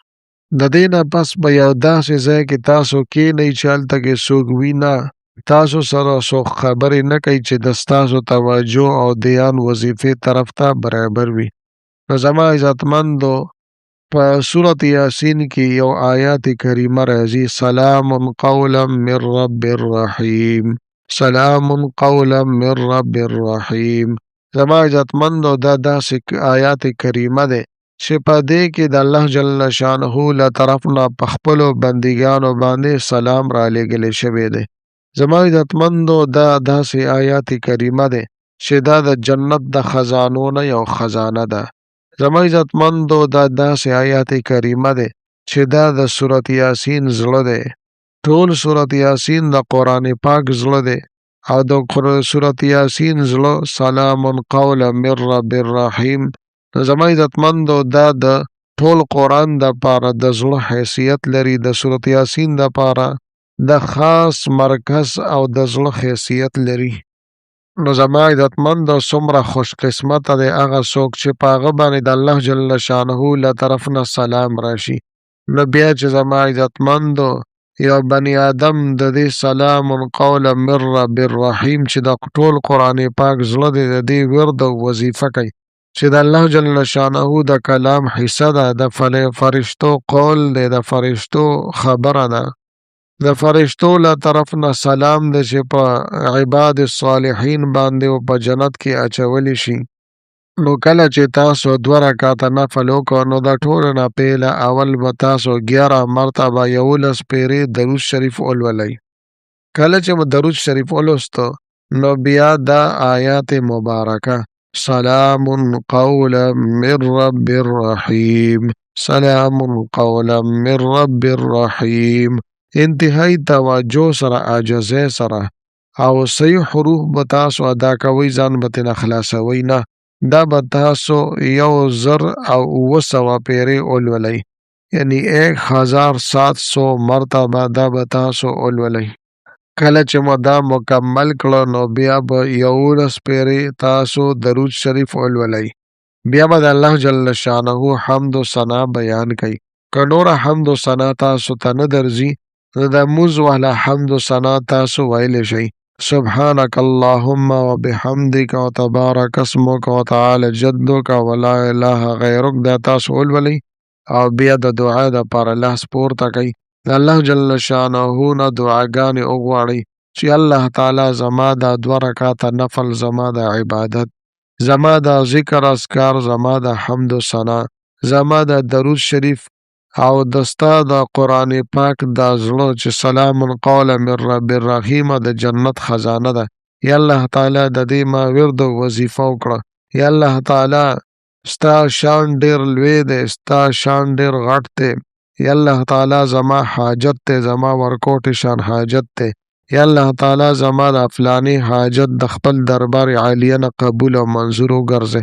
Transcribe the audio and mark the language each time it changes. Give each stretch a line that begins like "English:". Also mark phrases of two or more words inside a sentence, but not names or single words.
Pashto: د دې نه پس به یو داسې ځای کې تاسو کښېنئ چې هلته کې څوک وي نه. تاسو سره څوک خبرې نه کوي چې د ستاسو توجه او دیان وظیفې طرف ته برابر وي. نو زما عزتمندو په سورة یاسین کې یو آیات کریمه راځي
Arabic: سلام قولا من رب الرحیم. سلام قولا من رب الرحیم.
Pashto: زما عزتمندو دا داسې آیات کریمه ده چې په دې کې د
Arabic: الله جل شانه
Pashto: له طرف نه په خپلو بندګانو باندې سلام را لېږلی شوی دی. زما عزتمندو دا داسې آیات کریمه ده چې دا د جنت د خزانو نه یو خزانه ده. زما عزتمندو دا داسې آیات کریمه ده چې دا د سورة یاسین زړه دی. ټول سورة یاسین د قرآن پاک زړه دی او د سورة یاسین زړه
Arabic: سلام قولا من رب الرحیم.
Pashto: زما عزتمندو دا د ټول قرآن د پاره د زړه حیثیت لري. د سورة یاسین د پاره د خاص مرکز او د زړه حیثیت لري. نو زما عزتمندو څومره خوش قسمته دی هغه څوک چې په هغه باندې د
Arabic: الله جل شانه
Pashto: له طرف نه سلام راشي. نو بیا چې زما عزتمندو یو بني آدم د دې
Arabic: سلام قولا من رب الرحیم
Pashto: چې د ټول قرآن پاک زړه دی د دې ورد او وظیفه کوي چې د
Arabic: الله جل شانه
Pashto: د کلام حصه ده، د فرشتو قول دی، د فرشتو خبره ده، د فرشتو له طرف نه سلام دی چې په
Arabic: عباد الصالحین
Pashto: باندې او په جنت کې اچولی شي. نو کله چې تاسو 2 رکعاته نفل وکړو نو د ټولو نه پیله اول به تاسو 11 مرتبه 11 پیرې درود شریف ولولئ. کله چې مو درود شریف ولوستو نو بیا دا آیات مبارکه
Arabic: سلام قولا من رب الرحیم. سلام قولا من رب الرحیم.
Pashto: انتهایی توجه سره عاجزۍ سره او صحیح حروف به تاسو ادا کوئ، ځان به ترې نه خلاصوئ نه. دا به تاسو 1000 پیرې ولولئ، یعنی 1700 مرتبه دا به تاسو ولولئ. کله چې مو دا مکمل کړه نو بیا به 11 پیرې تاسو درود شریف ولولئ. بیا به د
Arabic: الله جل شانه
Pashto: حمد و ثنا بیان کوي. که نوره حمد و ثنا تاسو ته نه درځي نو د مونځ والا حمد و ثنا تاسو ویلی شئ.
Arabic: سبحانك اللهم وبحمدك وتبارك اسمك وتعالى جدك ولا اله غیرک
Pashto: دا تاسو ولولئ او بیا د دعا د پاره لاس پورته کوئ. د
Arabic: الله جل شانه
Pashto: نه دعاګانې وغواړئ چې الله تعالی زما دا 2 رکعاته نفل، زما د عبادت، زما د ذکر اذکار، زما د حمد و ثنا، زما د درود شریف او دستا د قرآن پاک دا زړه چې
Arabic: سلام قولا من رب الرحیم
Pashto: د جنت خزانه ده. یا الله تعالی د دې ما ورد او وظیفه وکړه. یا الله تعالی ستا شان ډیر لوی دی، ستا شان ډیر غټ دی. یا الله تعالی زما حاجت ته، زما ورکوټ شان حاجت ته. یا الله تعالی زما د فلانی حاجت د خپل دربار عالیه نه قبول او منظور وګرځي.